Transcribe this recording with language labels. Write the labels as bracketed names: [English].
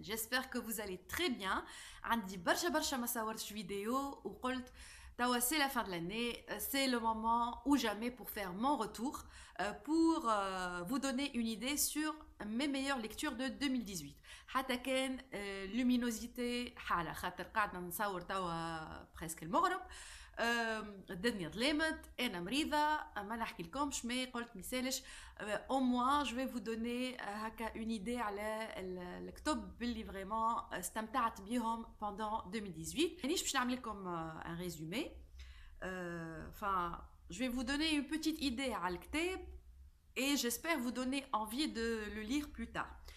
[French] J'espère que vous allez très bien. [Arabic] عندي برشا ما صورتش [French] vidéo [Arabic] وقلت توا [French] c'est la fin de l'année, c'est le moment ou jamais pour faire mon retour, pour vous donner une idée sur mes meilleures lectures de 2018. [Arabic] حتى كان luminosité حالة خاطر قاعدة نصور توا presque المغرب. الدنيا ظلمت انا مريضه ما نحكي لكمش مي قلت ميسالش [French] au moins je vais vous donner [Arabic] هكا [French] une idée [Arabic] على الكتب اللي فريمون استمتعت بيهم [French] pendant 2018. [Arabic] مانيش باش نعمل لكم [French] un résumé, enfin je vais vous donner une petite idée [Arabic] على الكتاب [French] et j'espère vous donner envie de le lire plus tard.